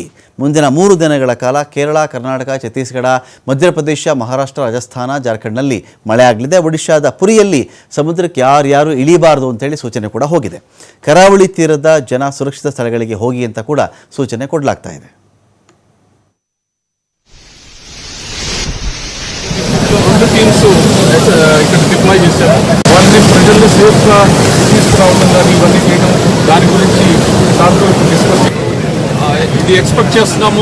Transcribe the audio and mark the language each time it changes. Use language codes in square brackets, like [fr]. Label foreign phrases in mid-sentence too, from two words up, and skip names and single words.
[kn] ಮುಂದಿನ 3 ದಿನಗಳ ಕಾಲ ಕೇರಳ, ಕರ್ನಾಟಕ, ಛತ್ತೀಸ್ಗಢ, ಮಧ್ಯಪ್ರದೇಶ, ಮಹಾರಾಷ್ಟ್ರ, ರಾಜಸ್ಥಾನ, ಜಾರ್ಖಂಡ್ನಲ್ಲಿ ಮಳೆ ಆಗಲಿದೆ. ಒಡಿಶಾದ ಪುರಿಯಲ್ಲಿ ಸಮುದ್ರಕ್ಕೆ ಯಾರು ಇಳಿಬಾರದು ಅಂತೇಳಿ ಸೂಚನೆ ಕೂಡ ಹೋಗಿದೆ. ಕರಾವಳಿ ತೀರದ ಜನ ಸುರಕ್ಷಿತ ಸ್ಥಳಗಳಿಗೆ ಹೋಗಿ ಅಂತ ಕೂಡ ಸೂಚನೆ ಕೊಡಲಾಗ್ತಾ ಇದೆ. [te] టీమ్స్ ఇక్కడ డిప్లాయ్ చేశారు. వాళ్ళని ప్రజల్లో సేఫ్గా తీసుకురావడం కానీ ఇవన్నీ చేయడం, దాని గురించి దాంతో డిస్కస్ ఇది ఎక్స్పెక్ట్ చేస్తున్నాము.